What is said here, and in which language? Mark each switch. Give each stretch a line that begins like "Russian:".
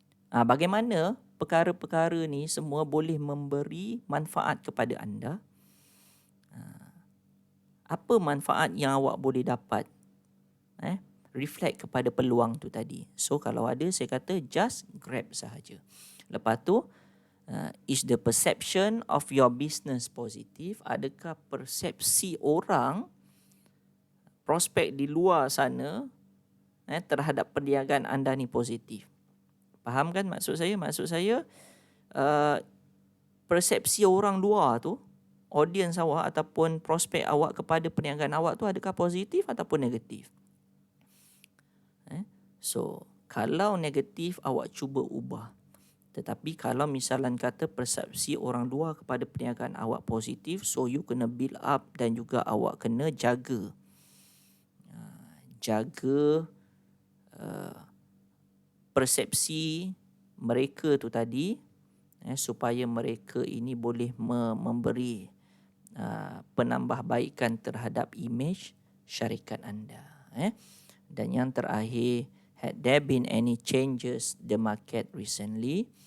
Malay: Bagaimana perkara-perkara ni semua boleh memberi manfaat kepada anda? Apa manfaat yang awak boleh dapat? Reflect kepada peluang tu tadi. So kalau ada, saya kata
English: just grab
Malay: sahaja. Lepas tu,
English: is the perception of your business positive?
Malay: Adakah persepsi orang, prospek di luar sana terhadap perniagaan anda ni positif? Faham kan maksud saya? Maksud saya, persepsi orang luar tu, audience awak ataupun prospek awak kepada perniagaan awak tu adakah positif ataupun negatif? So kalau negatif, awak cuba ubah. Tetapi kalau misalan kata persepsi orang luar kepada perniagaan awak positif, so you kena
English: build up
Malay: dan juga awak kena jaga persepsi mereka tu tadi, supaya mereka ini boleh memberi penambahbaikan terhadap imej syarikat anda. Dan yang terakhir,
English: had there been any changes the market recently?